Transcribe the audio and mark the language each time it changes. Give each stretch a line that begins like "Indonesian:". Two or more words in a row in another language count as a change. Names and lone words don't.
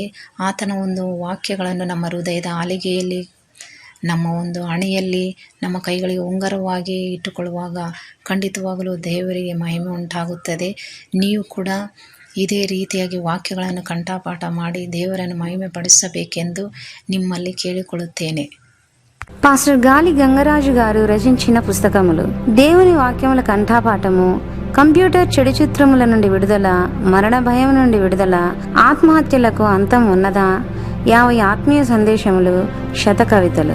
Kannada: ಆತನ ಒಂದು ವಾಕ್ಯಗಳನ್ನು ನಮ್ಮ ಹೃದಯದ ಆಲಿಗೆಯಲ್ಲಿ, ನಮ್ಮ ಒಂದು ಹಣೆಯಲ್ಲಿ, ನಮ್ಮ ಕೈಗಳಿಗೆ ಉಂಗುರವಾಗಿ ಇಟ್ಟುಕೊಳ್ಳುವಾಗ ಖಂಡಿತವಾಗಲೂ ದೇವರಿಗೆ ಮಹಿಮೆ ಉಂಟಾಗುತ್ತದೆ. ನೀವು ಕೂಡ ಇದೇ ರೀತಿಯಾಗಿ ವಾಕ್ಯಗಳನ್ನು ಕಂಠಪಾಠ ಮಾಡಿ ದೇವರನ್ನು ಮಹಿಮೆ ಪಡಿಸಬೇಕೆಂದು ನಿಮ್ಮಲ್ಲಿ ಕೇಳಿಕೊಳ್ಳುತ್ತೇನೆ.
Telugu: పాస్టర్ గాలి గంగరాజు గారు రచించిన పుస్తకములు: దేవుని వాక్యముల కంఠపాఠము, కంప్యూటర్ చెడు చిత్రముల నుండి విడుదల, మరణ భయం నుండి విడుదల, ఆత్మహత్యలకు అంతం ఉన్నదా, 50 ఆత్మీయ సందేశములు, శతకవితలు.